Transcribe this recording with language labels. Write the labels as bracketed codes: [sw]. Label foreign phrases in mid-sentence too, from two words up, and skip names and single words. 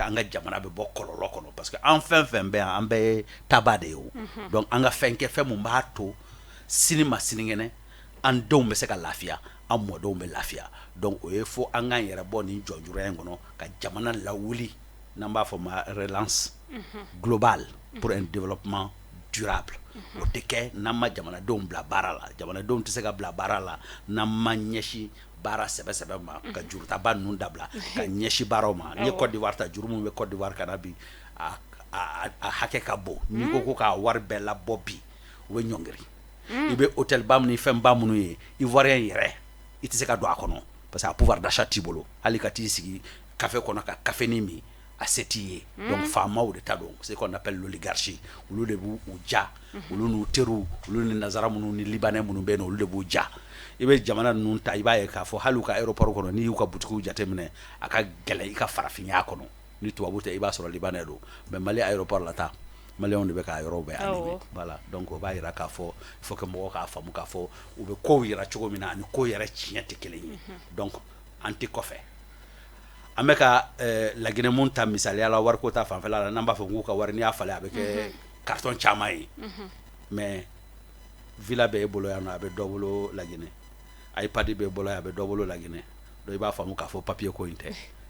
[bm] an ka jamana bɛ bɔ kɔlɔlɔ kɔnɔ [fr] parce que [bm] an fɛn fɛn bɛ yan an bɛɛ ye taba de ye o donc an ka fɛn kɛ fɛn mun b'a to sini ma sinikɛnɛ an denw bɛ se ka lafiya an mɔdenw bɛ lafiya donc o ye fo an k'an yɛrɛ bɔ nin jɔnjuruya in kɔnɔ ka jamana lawuli n'an b'a fɔ ma [fr] relance globale pour un développement durable [bm] o tɛ kɛ n'an ma jamanadenw bila baara la jamanadenw tɛ se ka bila baara la n'an ma ɲɛsin baara sɛbɛ ma ka jurutaba ninnu dabila ka ɲɛsin baaraw ma n'i ye Côte d'Ivoire ta juru min bɛ Côte d'Ivoire ka na bi a hakɛ ka bon n'i ko k'a wari bɛɛ labɔ bi u bɛ ɲɔngiri i bɛ hôtel ba minnu ni fɛn ba minnu ye ivoirien yɛrɛ i tɛ se ka don a kɔnɔ [fr] parce que [bm] a [fr] pouvoir d'achat [bm] t'i bolo hali ka t'i sigi café kɔnɔ ka cafénin min a se t'i ye donc faamaw de ta don [fr] ce qu'on appelle l'oligarchie [bm] olu de b'u ja olu n'u teriw olu ni nazara minnu ni libanais minnu bɛ yen nɔ olu de b'u ja i bɛ jamana ninnu ta i b'a ye k'a fɔ hali u ka aéroport kɔnɔ n'i y'u ka butigiw jateminɛ a ka gɛlɛn i ka farafinya kɔnɔ ni tubabu tɛ i b'a sɔrɔ libanais don mais Mali aéroport la ta maliyɛnw de bɛ k'a yɔrɔ bɛɛ [fr] animé voilà donc [bm] o b'a yira k'a fɔ [fr] il faut que [bm] mɔgɔw k'a faamu k'a fɔ u bɛ kow yira cogo min na ani ko yɛrɛ tiɲɛ tɛ kelen ye donc an tɛ kɔfɛ an bɛ ka Laginɛ mun ta misaliya la wariko ta fanfɛla la n'an b'a fɔ k'u ka wari n'i y'a falen a bɛ kɛ carton caman ye [fr] mais villa [bm] bɛ e bolo yan nɔ a bɛ dɔ bolo Laginɛ iPad bɛ e bolo yan a bɛ dɔ bolo Laginɛ donc i b'a faamu k'a fɔ papier ko in tɛ